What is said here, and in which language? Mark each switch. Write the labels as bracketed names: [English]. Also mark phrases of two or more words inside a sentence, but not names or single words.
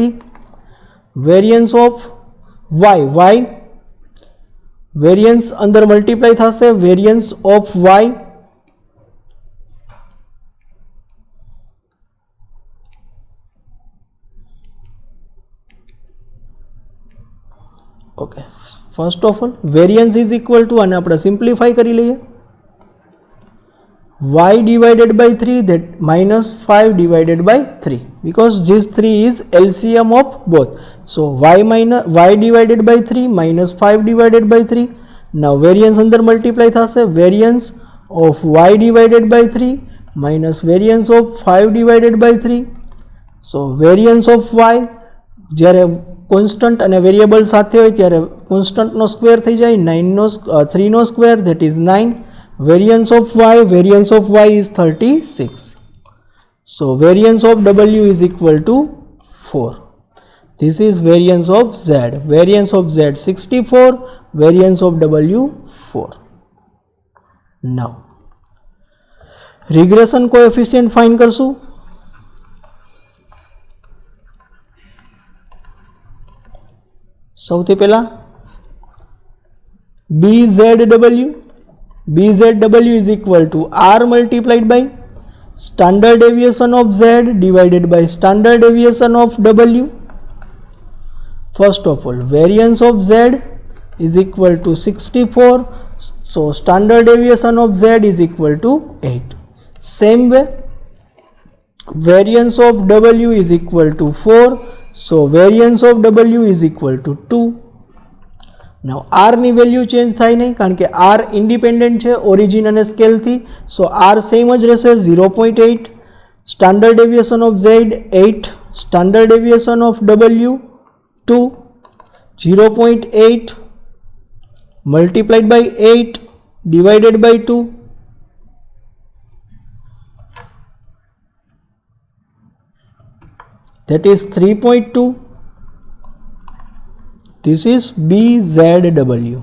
[English] Variance of y variance અંદર multiply થશે. Variance of y okay. First of all variance is equal to [Gujarati] અને આપણે [English] simplify [Gujarati] કરી લઈએ. [English] y divided by 3 that minus 5 divided by 3 because this 3 is LCM of both. So y divided by 3 minus 5 divided by 3. Now variance under multiply થશે. Variance of y divided by 3 minus variance of 5 divided by 3. So variance of y [Gujarati] જ્યારે કોન્સ્ટન્ટ અને વેરિયેબલ સાથે હોય ત્યારે કોન્સ્ટન્ટનો સ્ક્વેર થઈ જાય. [English] 3 નો સ્ક્વેર that is 9. Variance of y is 36. So variance of w is equal to 4. This is variance of z. Variance of z 64, variance of w 4. Now regression coefficient find કરશું. [Gujarati] સૌથી પહેલા [English] BZW is equal to R multiplied by standard deviation of Z divided by standard deviation of W. First of all, variance of Z is equal to 64. So standard deviation of Z is equal to 8. Same way, variance of W is equal to 4. So variance of W is equal to 2. [Gujarati] Now R ની [English] value change [Gujarati] થાય નહીં કારણ કે R ઇન્ડિપેન્ડન્ટ છે ઓરિજિન અને સ્કેલથી. [English] so R same [Gujarati] જ રહેશે [English] 0.8. standard deviation of Z 8. standard deviation of W 2. 0.8 multiplied by 8 divided by 2. That is 3.2. This is BZW.